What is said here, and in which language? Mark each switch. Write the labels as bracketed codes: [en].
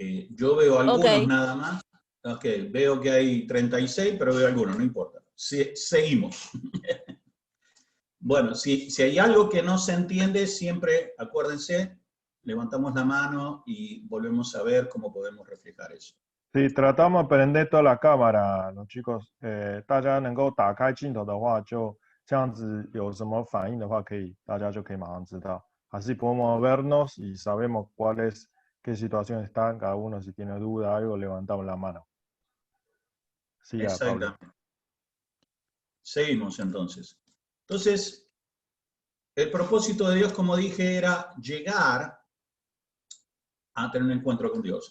[es] Yo veo algunos nada más. Ok, veo que hay 36, pero veo algunos, no importa. Seguimos. Bueno, si hay algo que no se entiende, siempre acuérdense, levantamos la mano y volvemos a ver cómo podemos reflejar eso. Sí, tratamos de prender toda la cámara, los chicos， [zh] 大家能够打开镜头的话，就这样子有什么反应的话，大家就可以马上知道。 [es] Así podemos vernos y sabemos qué situación están, cada uno si tiene duda, algo, levantamos la mano. Sí, Pablo. Exactamente. Seguimos entonces. Entonces, el propósito de Dios, como dije, era llegar a tener un encuentro con Dios.